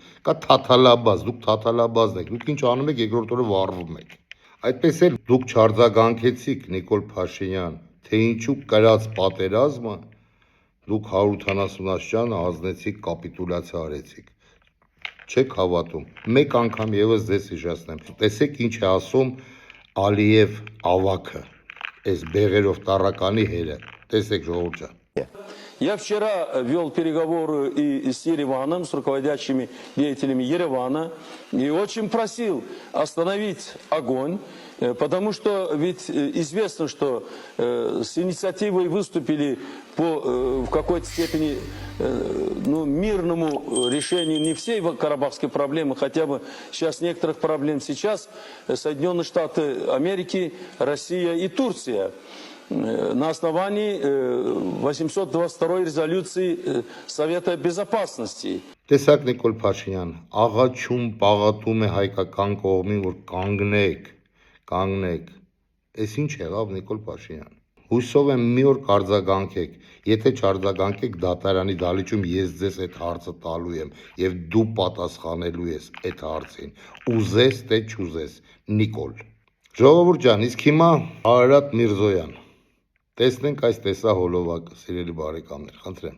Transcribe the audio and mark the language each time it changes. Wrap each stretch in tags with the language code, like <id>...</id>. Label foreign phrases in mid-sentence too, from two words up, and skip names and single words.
<hy>կա թաթալաբազ, դուք թաթալաբազն եք, դուք ինչ անում եք երկրորդ օրը վառվում եք։ Այդպես էլ դուք չարձագանքեցիք Նիկոլ Փաշինյան, թե ինչու կրած պատերազմը դուք 180 աշճանը ազնեցիք, կապիտուլյացիա արեցիք։ Չեք հավատում։ Մեկ անգամ եւս ձեզ հիշեցնեմ։ Տեսեք ինչ է ասում Ալիև ավակը, այս բեղերով տառականի հերը։ Տեսեք ժողովուրդ ջան։</hy> <ru>Я вчера вел переговоры и с Ереваном, с руководящими деятелями Еревана, и очень просил остановить огонь, потому что ведь известно, что с инициативой выступили по в какой-то степени мирному решению не всей карабахской проблемы, хотя бы сейчас некоторых проблем сейчас Соединенные Штаты Америки, Россия и Турция. На основании 822 резолюции Совета Безопасности.</ru> <hy>Տեսակ Նիկոլ Փաշինյան, աղաչում, պաղատում է հայկական կողմին, որ կանգնեք։ Էս ինչ եղավ Նիկոլ Փաշինյան։ Հույսով եմ մի օր կարձագանքեք, եթե չարձագանքեք դատարանի դալիճում ես ձեզ այդ հարցը տալու եմ եւ դու պատասխանելու ես այդ հարցին։ Ուզես թե չուզես, Նիկոլ։ Ժողովուրդ ջան, իսկ հիմա Արարատ Միրզոյան։ Տեսնենք այս տեսահոլովակը, սիրելի բարեկամներ, խնդրեմ։</hy>